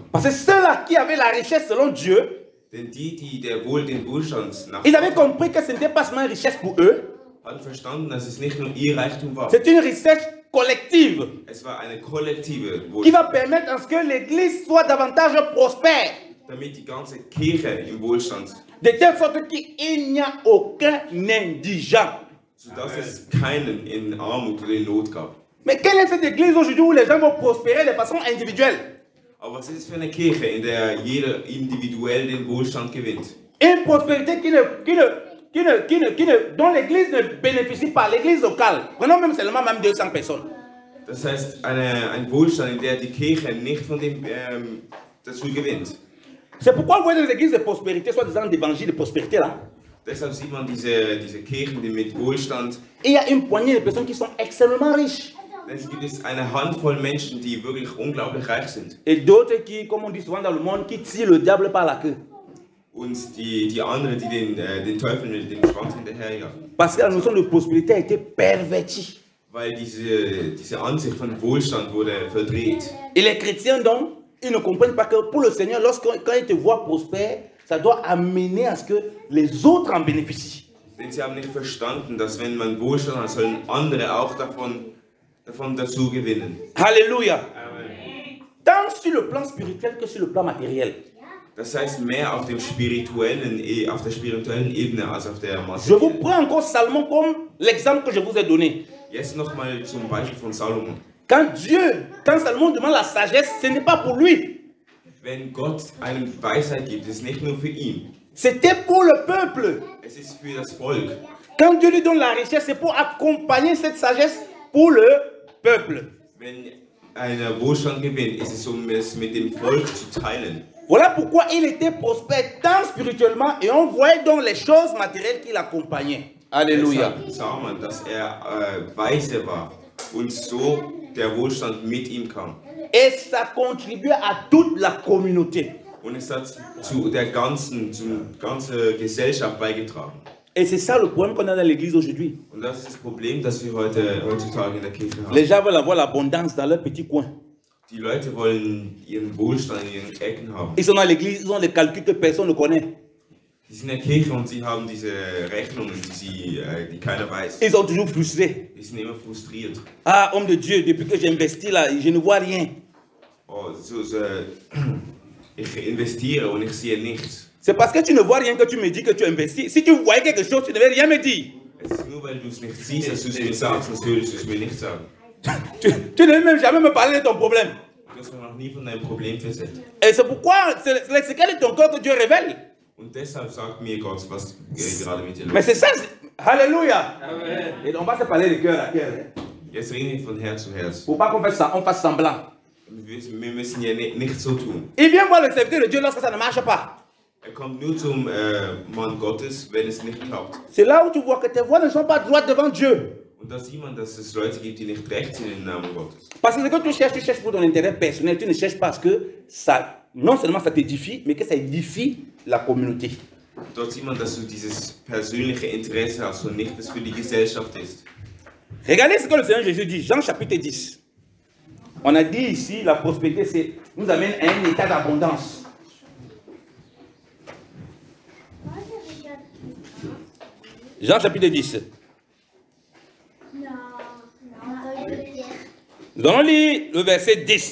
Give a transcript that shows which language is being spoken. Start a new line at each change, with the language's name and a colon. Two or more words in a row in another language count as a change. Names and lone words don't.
French: Parce que ceux-là qui avaient la richesse selon Dieu,
German: Denn die den Wohlstand nach
French: ils avaient compris que ce n'était pas seulement une richesse pour eux,
German: hatten verstanden, dass es nicht nur ihr Reichtum war.
French: c'est une richesse collective
German: Es war eine kollektive
French: qui
German: Wohlstand,
French: va permettre à ce que l'église soit davantage prospère.
German: damit die ganze Kirche im Wohlstand,
French: De telle sorte qu'il n'y a aucun indigent.
German: sodass es keinen in Armut oder in Not gab.
French: Mais quelle est cette église aujourd'hui où les gens vont prospérer de façon individuelle?
German: Aber was ist es für eine Kirche, in der jeder individuell den Wohlstand gewinnt?
French: Une prospérité dont l'église ne bénéficie pas, l'église locale. Prenons même seulement 200 personnes.
German: Das heißt, ein Wohlstand, in der die Kirche nicht von dem dazu gewinnt.
French: C'est pourquoi vous voyez les églises de prospérité, soit disant d'évangile de prospérité là.
German: Deshalb sieht man diese Kirchen, die mit Wohlstand,
French: Il y a une poignée de personnes qui sont extrêmement riches.
German: Es gibt eine Handvoll Menschen, die wirklich unglaublich reich sind.
French: Et d'autres qui, comme on dit souvent dans le monde, qui tirent le diable par la queue.
German: Und die anderen, die den Teufel mit dem Schwanz hinterherjagen.
French: Parce que la notion de prospérité a été pervertie.
German: Weil diese Ansicht von Wohlstand wurde verdreht.
French: Et les chrétiens, donc, ils ne comprennent pas que pour le Seigneur, quand ils te voient prospère, ça doit amener à ce que les autres en bénéficient.
German: Denn sie haben nicht verstanden, dass wenn man Wohlstand hat, sollen andere auch davon dazu gewinnen.
French: Alléluia. Amen. Tant sur le plan spirituel que sur le plan materiel.
German: Das heißt mehr auf der spirituellen Ebene als auf der
French: Je vous
German: materiellen.
French: prends encore Salomon comme l'exemple que je vous ai donné.
German: Jetzt nochmal zum Beispiel von Salomon.
French: Quand Salomon demande la sagesse, ce n'est pas pour lui.
German: Wenn Gott eine Weisheit gibt, ist es nicht nur für ihn.
French: C'était pour le peuple.
German: Es ist für das Volk.
French: Quand Dieu lui donne la richesse, c'est pour accompagner cette sagesse pour le peuple.
German: Wenn einer Wohlstand gewinnt, ist es es mit dem Volk zu teilen.
French: Voilà pourquoi il était prospère tant spirituellement et on voyait donc les choses matérielles qui l'accompagnaient. Alléluia.
German: Deshalb sah man, dass weise war und so der Wohlstand mit ihm kam.
French: Et ça contribuait à toute la communauté.
German: Und es hat zu der ganzen Gesellschaft beigetragen.
French: Et c'est ça le problème qu'on a dans l'église aujourd'hui.
German: Und das ist das Problem, das wir heutzutage in der Kirche haben.
French: Les gens veulent avoir l'abondance dans leur petit coin.
German: Die Leute wollen ihren Wohlstand in ihren Ecken haben.
French: Ils sont dans l'église, ils ont des calculs que personne ne connaît.
German: Die sind in der Kirche und sie haben diese Rechnungen, die keiner weiß.
French: Ils sont toujours frustrés.
German: Die sind immer frustriert.
French: Ah, homme de Dieu, depuis que j'ai investi là, je ne vois rien.
German: Oh, ich investiere und ich sehe nichts.
French: C'est parce que tu ne vois rien que tu me dis que tu investis. Si tu voyais quelque chose, tu ne devais rien me dire.
German: Es ist nur, weil du es nicht siehst, dass du es mir sagst, sonst würdest du es mir nicht sagen.
French: Tu ne veux même jamais me parler de ton problème.
German: Du hast mir noch nie von deinem Problem erzählt.
French: Et c'est pourquoi c'est les secrets de ton cœur que Dieu révèle.
German: Und deshalb sagt mir Gott, was gerade mit dir
French: Mais
German: los
French: c'est
German: ist.
French: ça. Alléluia. Amen. Et on va se parler de cœur à cœur.
German: Jetzt reden wir von Herz zu Herz.
French: Faut pas qu'on fasse semblant.
German: Wir müssen ja nicht so tun.
French: Il vient voir le serviteur de Dieu lorsque ça ne marche pas.
German: Kommt nur zum Mann Gottes, wenn es nicht klappt.
French: C'est là où tu vois que tes voies ne sont pas droites devant Dieu.
German: Und da sieht man, dass es Leute gibt, die nicht recht sind im Namen Gottes.
French: Parce que ce que tu cherches pour ton intérêt personnel, tu ne cherches pas parce que ça, non seulement ça t'édifie, mais que ça édifie la communauté.
German: Dort sieht man, dass du dieses persönliche Interesse hast und nicht, das für die Gesellschaft ist.
French: Regardez ce que le Seigneur Jésus dit, Jean chapitre 10. On a dit ici, la prospérité nous amène à un état d'abondance. Jean chapitre 10. Donnons-lui le verset 10.